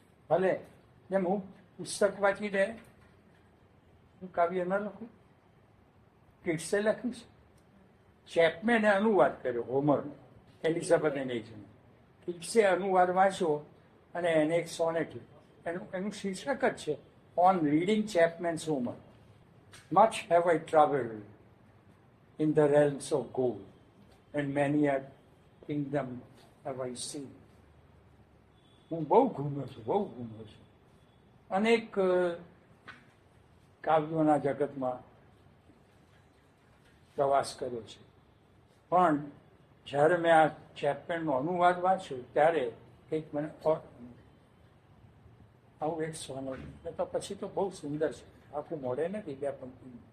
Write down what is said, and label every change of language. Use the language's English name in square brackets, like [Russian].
[Gujarati] ભલે જેમ હું પુસ્તક વાંચીને હું કાવ્ય ન લખું, કિટ્સે લખ્યું છે. ચેપમેને અનુવાદ કર્યો હોમરનો, એલિઝાબેથ એનિસન. કિટ્સે અનુવાદ વાંચ્યો અને એને એક સોનેટ, એનું શીર્ષક જ છે on reading ચેપમેન્સ હોમર. [English] Much have I travelled in the realms of gold, and many a kingdom have I seen. [Gujarati] હું બહુ ઘૂમ્યો છું. અનેક કાવ્યોના જગતમાં પ્રવાસ કર્યો છે, પણ જ્યારે મેં આ ચેપમેનનો અનુવાદ વાંચ્યો ત્યારે કંઈક મને આવું એક સોનેટ, તો પછી તો બહુ સુંદર છે, આખું મોડે નથી, બે પંક્તિ.